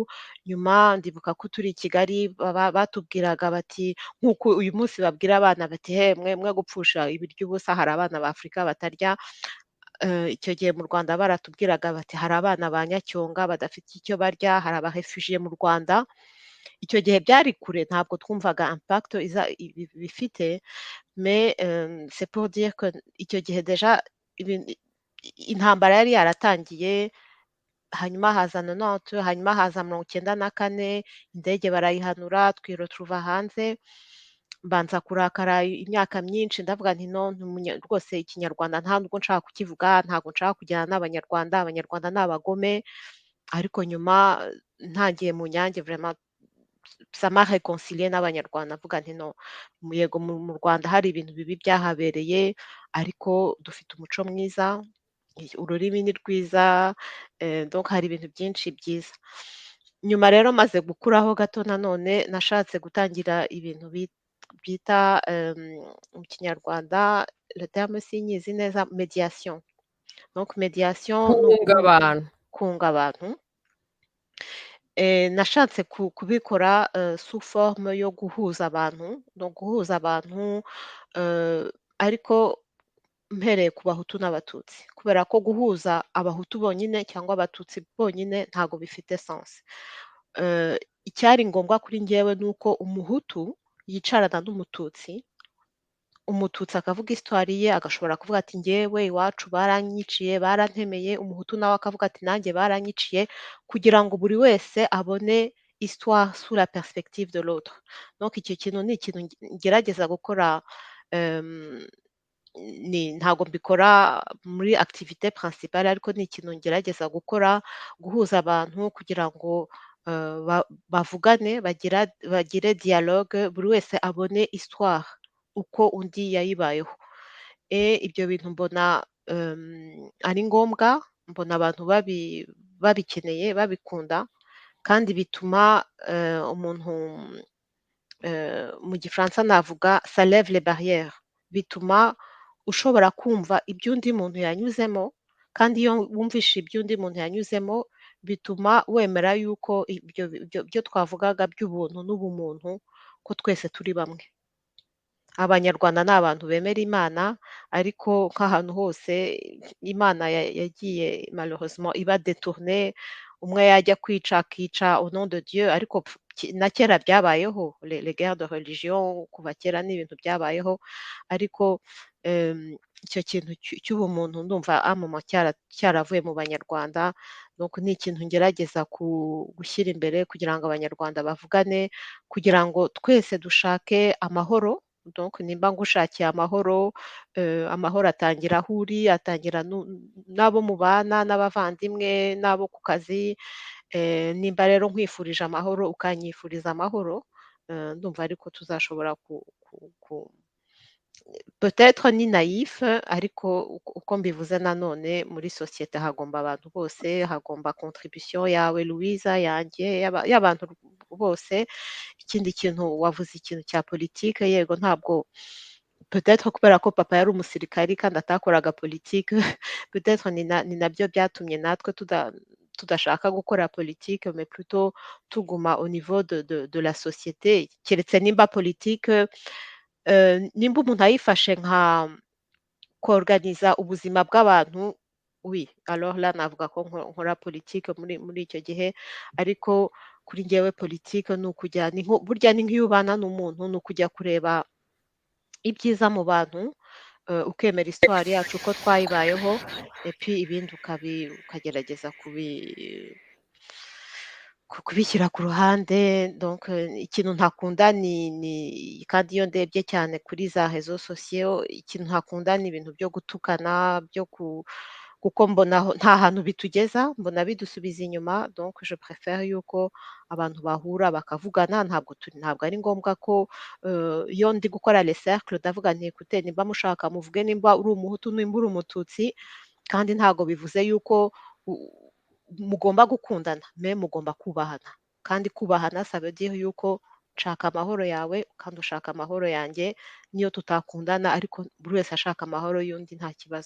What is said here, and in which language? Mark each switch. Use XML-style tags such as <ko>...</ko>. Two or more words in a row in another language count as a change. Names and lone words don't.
<rw>Nyuma ndibuka ko turi i Kigali batubwiraga bati, nk'uko uyu munsi babwira abana bati mwe gupfusha ibiryo ubusa, hari abana ba Afurika batarya. Icyo gihe mu Rwanda baratubwiraga bati hari abana ba Nyacyonga badafite icyo barya, hari abarefugiye mu Rwanda. Icyo gihe byari kure, ntabwo twumvaga impact bifite,</rw> <fr>mais c'est pour dire que</fr> <rw>icyo gihe deja intambara yari yaratangiye. Hanyuma haza 90, hanyuma haza 1994, indege barayihanura, twiretrouva hanze. mbanza kurakara imyaka myinshi ndavuga nti no rwose ikinyarwanda nta nubwo nshaka kukivuga, ntabwo nshaka kujyana n'abanyarwanda, abanyarwanda ni abagome, ariko nyuma ntangiye mu Nyange</rw> <fr>vraiment ça m'a réconcilié</fr> <rw>n'abanyarwanda mvuga nti no, yego mu Rwanda hari ibintu bibi byahabereye, ariko dufite umuco mwiza, ururimi ni rwiza, donc hari ibintu byinshi byiza. Nyuma rero maze gukuraho gato nanone nashatse gutangira ibintu bita mu kinyarwanda</rw> <fr>le terme</fr> <rw>sinyizi neza médiation. Donc médiation ni kunga abantu. kunga abantu. Nashatse kubikora</rw> <fr>sous forme</fr> <rw>yo guhuza abantu, no guhuza abantu ariko mpereye ku bahutu n'abatutsi, kubera ko guhuza abahutu bonyine cyangwa abatutsi bonyine ntago bifite sens. Icyari ngombwa kuri njyewe ni uko umuhutu yicarana n'umututsi, umututsi akavuga histoire ye, agashobora kuvuga ati njyewe iwacu baranyiciye, barantemeye, umuhutu nawe akavuga ati nanjye baranyiciye, kugira ngo buri wese abone histoire</rw> <fr>sous la perspective de l'autre.</fr> <rw>Donc icyo kintu ni ikintu ngerageza gukora, ntago mbikora muri</rw> <fr>activité principale,</fr> <rw>ariko ni ikintu ngerageza gukora, guhuza abantu kugira ngo bavugane, bagire dialogue, buri wese abone histoire uko undi yayibayeho. Ibyo bintu mbona ari ngombwa, mbona abantu babikeneye, babikunda, kandi bituma umuntu, mu gifaransa navuga</rw> <fr>ça lève les barrières,</fr> <rw>bituma ushobora kumva ibyo undi muntu yanyuzemo, kandi iyo wumvishe ibyo undi muntu yanyuzemo bituma wemera yuko ibyo twavugaga by'ubuntu n'ubumuntu ko twese turi bamwe. Abanyarwanda ni abantu bemera Imana, ariko nk'ahantu hose Imana yagiye malheureusement iba détournée, umwe yajya kwica akica</rw> <fr>au nom de Dieu,</fr> <rw>ariko na kera byabayeho</rw> <fr>les guerres de religion,</fr> <rw>kuva kera ni ibintu byabayeho, ariko icyo kintu cy'ubumuntu ndumva</rw> <fr>un moment</fr> <rw>cyaravuye mu banyarwanda. Donc ni ikintu ngerageza gushyira imbere kugira ngo abanyarwanda bavugane, kugira ngo twese dushake amahoro. Donc nimba ngushakiye amahoro, amahoro atangira aho uri, atangira n'abo mubana, n'abavandimwe, n'abo ku kazi. Nimba rero nkwifurije amahoro ukanyifuriza amahoro, ndumva ariko tuzashobora peut-être ni naïf, ariko uko mbivuze nanone muri société hagomba abantu bose, hagomba contribution yawe Louise, yanjye, y'abantu bose. Ikindi kintu wavuze ikintu cya politique, yego ntabwo peut-être kubera ko papa yari umusirikari kandi atakoraga politique, peut-être ni nabyo byatumye natwe tudashaka gukora politique,</rw> <fr>mais plutôt</fr> <rw>tuguma</rw> <fr>au niveau de la société.</fr> <rw>Keretse nimba politique, nimba umuntu ayifashe nka kuorganiza ubuzima bw'abantu,</rw> <fr>oui, alors là</fr> <rw>navuga ko nkora politique muri icyo gihe, ariko kuri njyewe politique ni ukujya, burya ni nk'iyo ubana n'umuntu, ni ukujya kureba ibyiza mu bantu, ukemera histoire yacu uko twayibayeho,</rw> <fr>et puis</fr> <rw>ibindi ukagerageza kubishyira ku ruhande. Donc ikintu ntakunda ni kandi iyo ndebye cyane kuri za</rw> <fr>réseaux sociaux,</fr> <rw>ikintu ntakunda ni ibintu byo gutukana, kuko mbona nta hantu bitugeza, mbona bidusubiza inyuma.</rw> <fr>Donc je préfère</fr> <rw>yuko abantu bahura bakavugana, ntabwo ari ngombwa ko iyo ndi gukora</rw> <fr>les cercles</fr> <rw>ndavuga nti écoutez, nimba mushaka muvuge nimba uri umuhutu, nimba uri umututsi, kandi ntabwo bivuze yuko mugomba gukundana, mais mugomba kubahana, kandi kubahana</rw> <fr>ça veut dire</fr> <rw>yuko nshaka amahoro yawe kandi ushaka amahoro yanjye, niyo tutakundana ariko buri wese ashaka amahoro y'undi nta kibazo.</rw>